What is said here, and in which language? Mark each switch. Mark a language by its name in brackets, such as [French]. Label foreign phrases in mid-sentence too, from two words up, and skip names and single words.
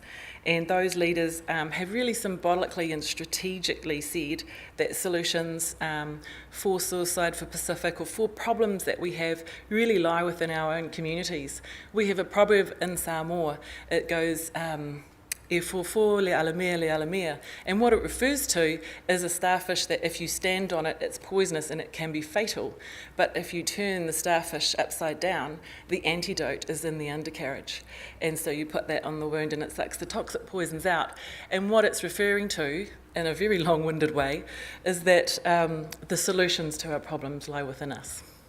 [English] And those leaders have really symbolically and strategically said that solutions for suicide, for Pacific, or for problems that we have really lie within our own communities. We have a proverb in Samoa. It goes, [Samoan] E fōfō le alamea. [English] And what it refers to is a starfish that if you stand on it, it's poisonous and it can be fatal. But if you turn the starfish upside down, the antidote is in the undercarriage. And so you put that on the wound and it sucks the toxic poisons out. And what it's referring to, in a very long-winded way, is that the solutions to our problems lie within us.